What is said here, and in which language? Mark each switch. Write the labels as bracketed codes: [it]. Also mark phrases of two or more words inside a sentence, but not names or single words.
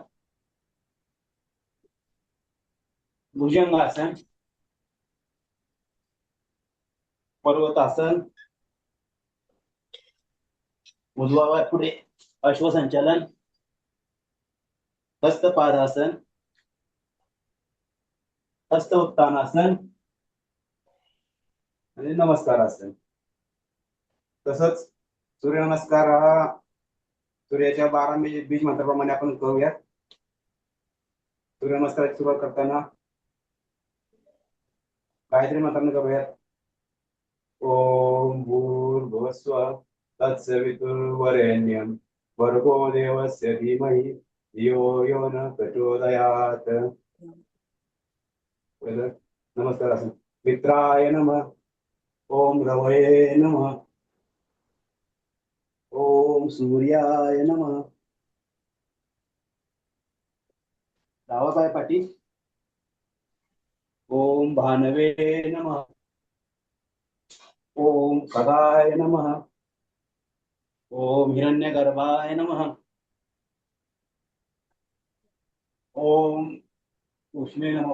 [mr] भुजंगासन, पर्वतासन, उजवा पाय पुढे, अश्वसंचालन, हस्तपादासन, हस्त उत्तानासन आणि नमस्कार आसन. तसंच सूर्यनमस्कार हा सूर्याच्या 12 बीज मंत्राप्रमाणे आपण करूयात. सूर्यनमस्काराची सुरुवात करताना गायत्री मंत्राने करूयात. [sa] ओम भूर्भुवस्सुवः तत्सवितुर्वरेण्यं भर्गो देवस्य धीमहि धियो यो न प्रचोदयात्. [mr] नमस्कार आसन. [sa] मित्राय नमः. ओम रवये नमः. ओम सूर्याय नमः. [mr] डावा पाय पाठी. [sa] ओम भानवे नमः. ओम खगाय नमः. ओम हिरण्यगर्भाय नमः. ओम उष्णे नमः.